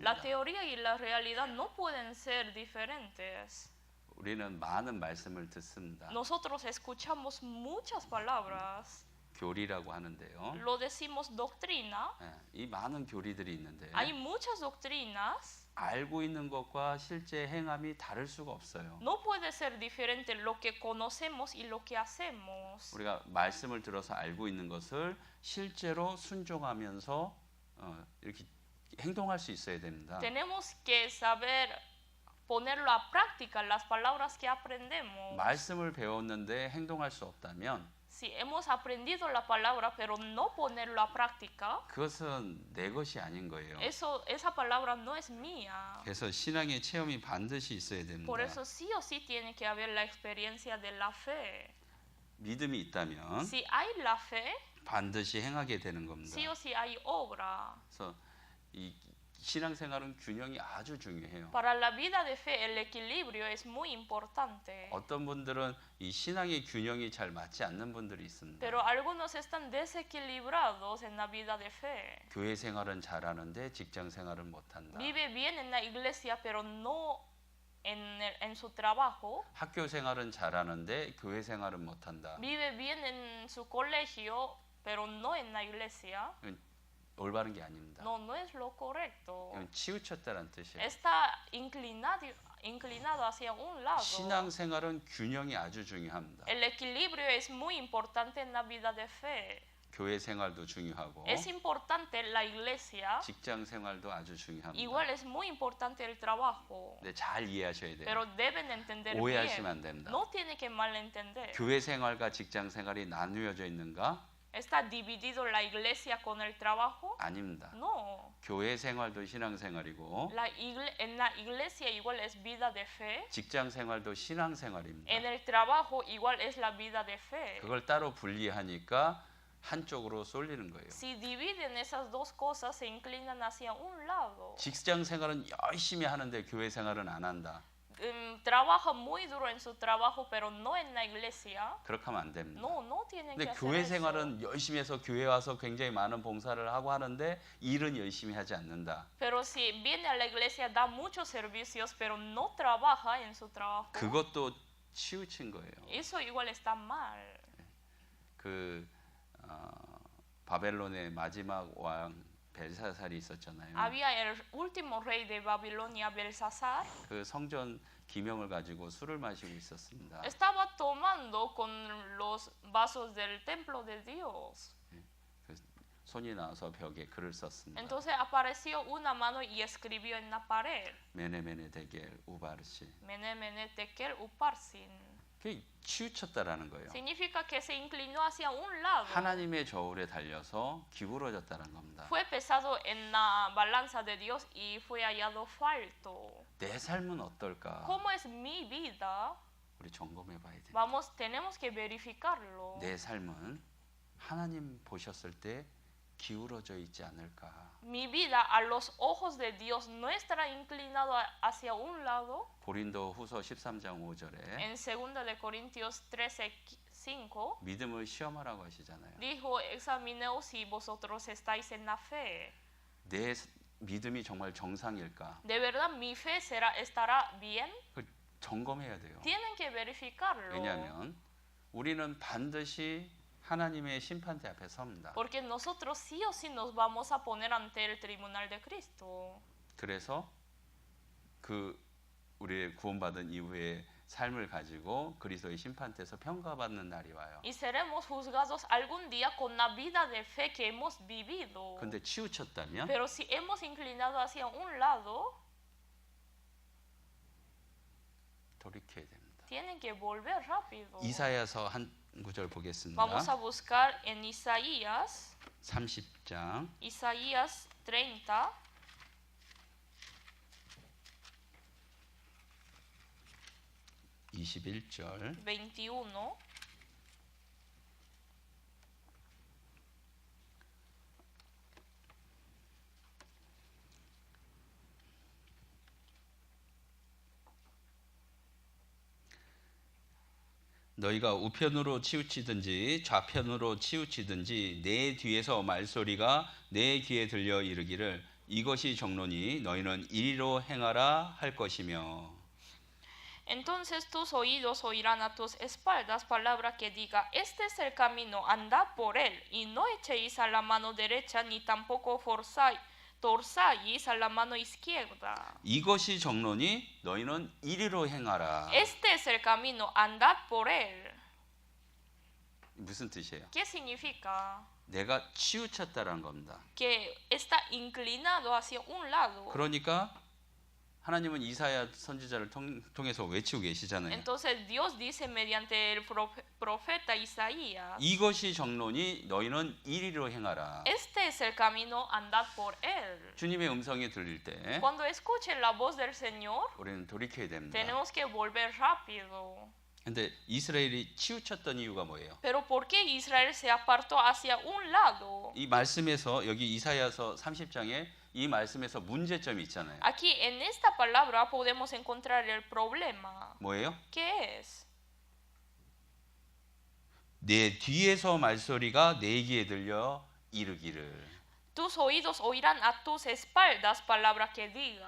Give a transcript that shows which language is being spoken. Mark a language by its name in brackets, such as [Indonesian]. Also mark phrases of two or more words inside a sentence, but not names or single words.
[Spanish] La teoría y la realidad no pueden ser diferentes. [Korean] 우리는 많은 말씀을 듣습니다. [Spanish] Nosotros escuchamos muchas palabras, [Korean] 교리라고 하는데요. [Spanish] lo decimos doctrina. [Korean] 이 많은 교리들이 있는데 [Spanish] Hay muchas doctrinas. [Korean] 알고 있는 것과 실제 행함이 다를 수가 없어요. [Spanish] No puede ser diferente lo que conocemos y lo que hacemos. [Korean] 우리가 말씀을 들어서 알고 있는 것을 실제로 순종하면서 이렇게 행동할 수 있어야 됩니다. [Spanish] Tenemos que saber ponerlo a práctica las palabras que aprendemos. [Korean] 말씀을 배웠는데 행동할 수 없다면 [Spanish] Si hemos aprendido la palabra pero no ponerlo a práctica, [Korean] 그것은 내 것이 아닌 거예요. [Spanish] esa palabra no es mía. [Korean] 그래서 신앙의 체험이 반드시 있어야 됩니다. [Spanish] Por eso sí o sí tiene que haber la experiencia de la fe. [Korean] 믿음이 있다면 [Spanish] Si hay la fe, [Korean] 반드시 행하게 되는 겁니다. [Spanish] sí o sí hay obra. [Korean] 그래서 이 신앙생활은 균형이 아주 중요해요. [Spanish] Para la vida de fe el equilibrio es muy importante. [Korean] 어떤 분들은 이 신앙의 균형이 잘 맞지 않는 분들이 있습니다. [Spanish] Pero algunos están desequilibrados en la vida de fe. [Korean] 교회 생활은 잘하는데 직장 생활은 못한다. [Spanish] Vive bien en la iglesia pero no en su trabajo. [Korean] 학교 생활은 잘하는데 교회 생활은 못한다. [Spanish] Vive bien en su colegio pero no en la iglesia. [Korean] 올바른 게 아닙니다. [Spanish] No es lo correcto. [Korean] 이건 치우쳤다는 뜻이에요. [Spanish] Está inclinado hacia un lado. [Korean] 신앙생활은 균형이 아주 중요합니다. [Spanish] El equilibrio es muy importante en la vida de fe. [Korean] 교회 생활도 중요하고 [Spanish] Es importante la iglesia. [Korean] 직장 생활도 아주 중요합니다. [Spanish] Igual es muy importante el trabajo. [Korean] 네, 잘 이해하셔야 돼요. [Spanish] Pero deben entender [Korean] 오해하시면 [Spanish] bien. [Korean] 안 됩니다. [Spanish] No tiene que malentender. [Korean] 교회 생활과 직장 생활이 나누어져 있는가? [Spanish] ¿Está dividido la iglesia con el trabajo? [Korean] 아닙니다. [Spanish] No. [Korean] 교회 생활도 신앙생활이고 [Spanish] En la iglesia igual es vida de fe. [Korean] 직장 생활도 신앙생활입니다. [Spanish] En el trabajo igual es la vida de fe. [Korean] 그걸 따로 분리하니까 한쪽으로 쏠리는 거예요. [Spanish] Si dividen esas dos cosas, se inclinan hacia un lado. [Korean] 직장 생활은 열심히 하는데 교회 생활은 안 한다. [Spanish] Trabaja muy duro en su trabajo, pero no en la iglesia. [Korean] 그렇게 하면 안 됩니다. [Spanish] No tienen que [Korean] 근데 [Spanish] hacer [Korean] 교회 [Spanish] eso. [Korean] 생활은 열심히 해서 교회 와서 굉장히 많은 봉사를 하고 하는데 일은 열심히 하지 않는다. [Spanish] Pero si viene a la iglesia, da muchos servicios, pero no trabaja en su trabajo. [Korean] 그것도 치우친 거예요. [Spanish] Eso igual está mal. [Korean] 바벨론의 마지막 왕 벨사살이 있었잖아요. [Spanish] Había el último rey de Babilonia, Belsasar. [Korean] 그 성전 기명을 가지고 술을 마시고 있었습니다. [Spanish] Estaba tomando con los vasos del templo de Dios. [Korean] 그 손이 나와서 벽에 글을 썼습니다. [Spanish] Entonces apareció una mano y escribió en la pared. [Korean] 메네메네 데겔 우바르시. [Spanish] Mene, mene, tekel, uparsin. [Korean] 그게 치우쳤다라는 거예요. [Spanish] Significa que se inclinó hacia un lado. [Korean] 하나님의 저울에 달려서 기울어졌다는 겁니다. [Spanish] Fue pesado en la balanza de Dios y fue hallado falto. [Korean] 내 삶은 어떨까? [Spanish] ¿Cómo es mi vida? [Korean] 우리 점검해 봐야 돼요. [Spanish] Tenemos que verificarlo. [Korean] 내 삶은 하나님 보셨을 때 기울어져 있지 않을까? [Spanish] Mi vida a los ojos de Dios no estará inclinado hacia un lado. [Korean] 고린도 후서 13장 5절에 [Spanish] En 2 de Corintios 13:5 [Korean] 믿음을 시험하라고 하시잖아요. [Spanish] dijo, examinaos si vosotros estáis en la fe. [Korean] 내 믿음이 정말 정상일까? [Spanish] ¿De verdad mi fe estará bien? [Korean] 그 점검해야 돼요. [Spanish] Tienen que verificarlo. [Korean] 왜냐하면 우리는 반드시 하나님의 심판대 앞에 섭니다. [Spanish] Porque nosotros sí o sí nos vamos a poner ante el tribunal de Cristo. [Korean] 그래서 우리의 구원받은 이후의 삶을 가지고 그리스도의 심판대에서 평가받는 날이 와요. [Spanish] Y seremos juzgados algún día con la vida de fe que hemos vivido. [Korean] 근데 치우쳤다면 [Spanish] Pero si hemos inclinado hacia un lado, [Korean] 돌이켜야 됩니다. [Spanish] tienen que volver rápido. [Korean] 이사야서 한 구절 보겠습니다. [Spanish] Vamos a buscar en Isaías [Korean] 30장 [Spanish] 30, [Korean] 21절 [Spanish] 21. [Korean] 너희가 우편으로 치우치든지 좌편으로 치우치든지 내 뒤에서 말소리가 내 귀에 들려 이르기를 이것이 정론이 너희는 이리로 행하라 할 것이며 [Spanish] Entonces tus oídos oirán a tus espaldas palabra que diga, este es el camino, andad por él, y no echéis a la mano derecha, ni tampoco torzáis a la mano izquierda. [Korean] 이것이 정론이 너희는 이리로 행하라. [Spanish] Este es el camino, andad por él. [Korean] 무슨 뜻이에요? [Spanish] ¿Qué significa? [Korean] 내가 치우쳤다라는 겁니다. [Spanish] Que está inclinado hacia un lado. [Korean] 그러니까 하나님은 이사야 선지자를 통해서 외치고 계시잖아요. [Spanish] Entonces Dios dice mediante el profeta Isaías, [Korean] 이것이 정론이 너희는 이리로 행하라. [Spanish] este es el camino, andad por él. [Korean] 주님의 음성이 들릴 때 [Spanish] Cuando escuchen la voz del Señor, [Korean] 우리는 돌이켜야 됩니다. [Spanish] tenemos que volver rápido. [Korean] 근데 이스라엘이 치우쳤던 이유가 뭐예요? [Spanish] Pero ¿por qué Israel se apartó hacia un lado? [Korean] 이 말씀에서 여기 이사야서 30장에 이 말씀에서 문제점이 있잖아요. [Spanish] Aquí en esta palabra podemos encontrar el problema. [Korean] 뭐예요? [Spanish] ¿Qué es? [Korean] 내 뒤에서 말소리가 내 귀에 들려 이르기를. [Spanish] Tus oídos oirán a tus espaldas palabra que diga.